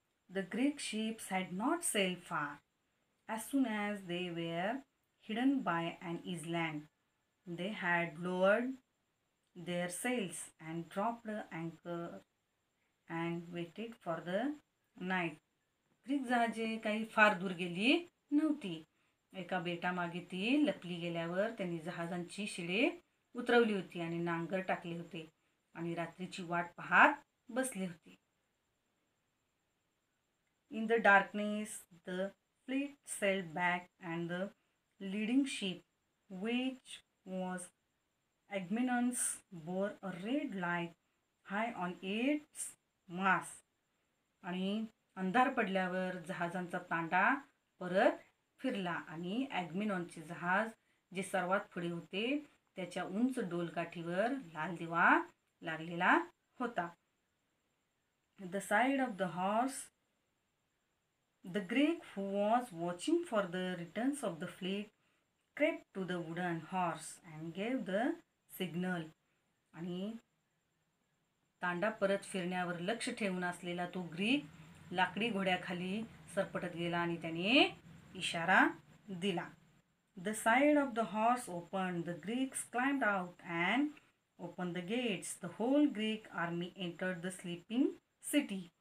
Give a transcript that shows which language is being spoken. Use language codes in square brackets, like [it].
[en] The Greek ships had not sailed far. As soon as they were hidden by an island, they had lowered their sails and dropped anchor and waited for the night. [mr] Greek जहाजे काही फार दूर गेली नव्हती. एका बेटामागे ती लपली गेल्यावर त्यांनी जहाजांची शिडे उतरवली होती आणि नांगर टाकले होते आणि रात्रीची वाट पाहत बसले होते. [en] In the darkness, the fleet sailed back, and the leading ship, which was Agamemnon's, bore a red light high on its mast. [mr] आणि अंधार पडल्यावर जहाजांचा तांडा परत फिरला आणि ॲग्मेनॉनचे जहाज जे सर्वात पुढे होते त्याच्या उंच डोलकाठीवर लाल दिवा लागलेला होता. [en] The side of the horse, the Greek who was watching for the returns of the fleet crept to the wooden horse and gave the signal. [mr] आणि तांडा परत फिरण्यावर लक्ष ठेवून असलेला तो ग्रीक लाकडी घोड्याखाली सरपटत गेला आणि त्याने इशारा दिला. [en] The side of the horse opened. The Greeks climbed out and opened the gates. The whole Greek army entered the sleeping city.